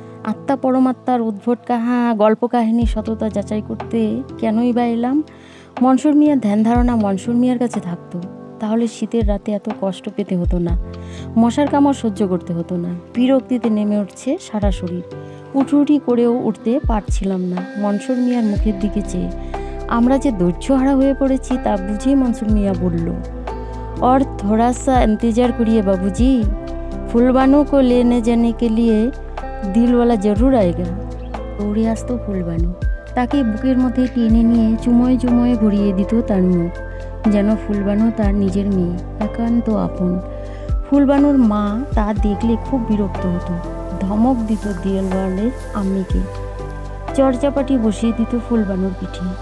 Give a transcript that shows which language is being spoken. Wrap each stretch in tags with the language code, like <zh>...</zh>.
<bn>আত্মা পরমাত্মার উদ্ভট গল্প কাহিনী সততা যাচাই করতে কেনই বা এলাম? মনসুর মিয়ার ধ্যান ধারণা মনসুর মিয়ার কাছে থাকতো, তাহলে শীতের রাতে এত কষ্ট পেতে হতো না, মশার কামড় সহ্য করতে হতো না। বিরক্তিতে নেমে উঠছে সারা শরীর, উঠুউঠি করেও উঠতে পারছিলাম না মনসুর মিয়ার মুখের দিকে চেয়ে। আমরা যে ধৈর্যহারা হয়ে পড়েছি তা বুঝেই মনসুর মিয়া বলল,</bn> <hi>और थोड़ा सा इंतजार करिए बाबूजी, फूलबानू को लेने जाने के लिए दिलवाला जरूर आएगा।</hi> <bn>দৌড়ে আসতো ফুলবানু, তাকে বুকের মধ্যে টেনে নিয়ে চুমোয় চুমোয় ভরিয়ে দিত তার মুখ, যেন ফুলবানু তার নিজের মেয়ে, একান্ত আপন। ফুলবানুর মা তা দেখলে খুব বিরক্ত হতো, ধমক দিত দিলওয়ারের আম্মিকে, চর্চাপাটি বসিয়ে দিত ফুলবানুর পিঠে।</bn>